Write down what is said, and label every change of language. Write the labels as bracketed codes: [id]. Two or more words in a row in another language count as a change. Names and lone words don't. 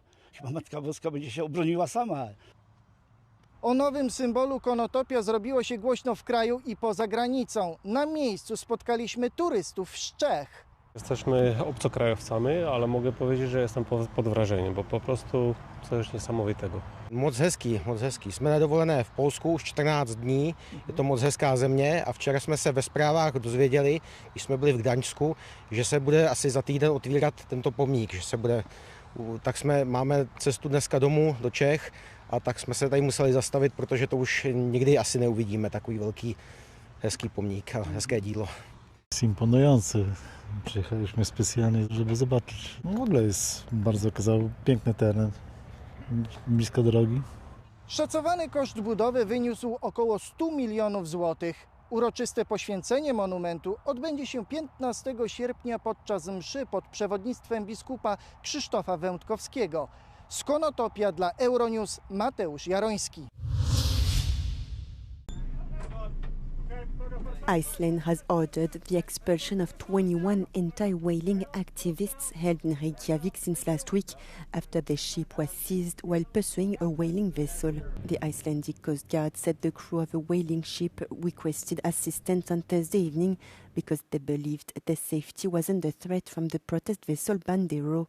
[pl] Chyba Matka Boska będzie się obroniła sama. O nowym symbolu Konotopia zrobiło się głośno w kraju i poza granicą. Na miejscu spotkaliśmy turystów z Czech. Jesteśmy obcokrajowcami, ale mogę powiedzieć, że jestem pod wrażeniem, bo po prostu coś niesamowitego. [cs] Moc hezký. Jsme na dovolené v Polsku už 14 dní, je to moc hezká země a včera jsme se ve zprávách dozvěděli, když jsme byli v Gdaňsku, že se bude asi za týden otvírat tento pomník, že se bude, tak máme cestu dneska domů do Čech a tak jsme se tady museli zastavit, protože to už nikdy asi neuvidíme, takový velký hezký pomník a hezké dílo. [pl] Jest imponujący. Przyjechaliśmy specjalnie, żeby zobaczyć. W ogóle jest bardzo piękny teren, blisko drogi. Szacowany koszt budowy wyniósł około 100 milionów złotych. Uroczyste poświęcenie monumentu odbędzie się 15 sierpnia podczas mszy pod przewodnictwem biskupa Krzysztofa Wędkowskiego. Z Konotopia dla Euronews Mateusz Jaroński. [en] Iceland has ordered the expulsion of 21 anti-whaling activists held in Reykjavik since last week after their ship was seized while pursuing a whaling vessel. The Icelandic Coast Guard said the crew of a whaling ship requested assistance on Thursday evening because they believed their safety was under threat from the protest vessel Bandero.